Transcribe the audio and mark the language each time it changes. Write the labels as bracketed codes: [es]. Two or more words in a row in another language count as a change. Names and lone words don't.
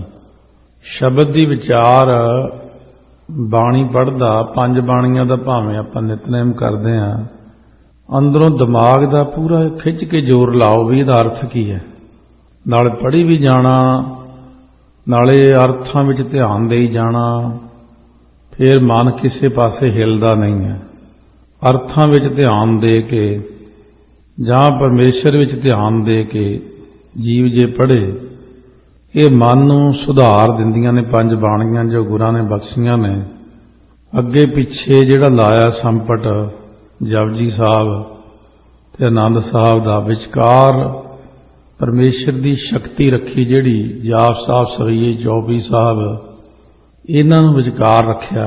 [pa] ਸ਼ਬਦ ਦੀ ਵਿਚਾਰ ਬਾਣੀ ਪੜ੍ਹਦਾ, 5 ਬਾਣੀਆਂ ਦਾ ਭਾਵੇਂ ਆਪਾਂ ਨਿਤਨੇਮ ਕਰਦੇ ਹਾਂ, ਅੰਦਰੋਂ ਦਿਮਾਗ ਦਾ ਪੂਰਾ ਖਿੱਚ ਕੇ ਜ਼ੋਰ ਲਾਓ ਭੀ ਇਹਦਾ ਅਰਥ ਕੀ ਹੈ। ਨਾਲੇ ਪੜ੍ਹੀ ਭੀ ਜਾਣਾ, ਨਾਲੇ ਅਰਥਾਂ ਵਿਚ ਧਿਆਨ ਦੇਈ ਜਾਣਾ, ਫਿਰ ਮਨ ਕਿਸੀ ਪਾਸੇ ਹਿੱਲਦਾ ਨਹੀਂ ਹੈ। ਅਰਥਾਂ ਵਿੱਚ ਧਿਆਨ ਦੇ ਕੇ ਜਾਂ ਪਰਮੇਸ਼ਰ ਵਿੱਚ ਧਿਆਨ ਦੇ ਕੇ ਜੀਵ ਜੇ ਪੜ੍ਹੇ, ਇਹ ਮਨ ਨੂੰ ਸੁਧਾਰ ਦਿੰਦੀਆਂ ਨੇ ਪੰਜ ਬਾਣੀਆਂ ਜੋ ਗੁਰਾਂ ਨੇ ਬਖਸ਼ੀਆਂ ਨੇ। ਅੱਗੇ ਪਿੱਛੇ ਜਿਹੜਾ ਲਾਇਆ ਸੰਪਟ ਜਪਜੀ ਸਾਹਿਬ ਤੇ ਆਨੰਦ ਸਾਹਿਬ ਦਾ, ਵਿਚਕਾਰ ਪਰਮੇਸ਼ਰ ਦੀ ਸ਼ਕਤੀ ਰੱਖੀ, ਜਿਹੜੀ ਜਾਪ ਸਾਹਿਬ, ਸਵਈਏ, ਚੌਪਈ ਸਾਹਿਬ, ਇਹਨਾਂ ਨੂੰ ਵਿਚਕਾਰ ਰੱਖਿਆ।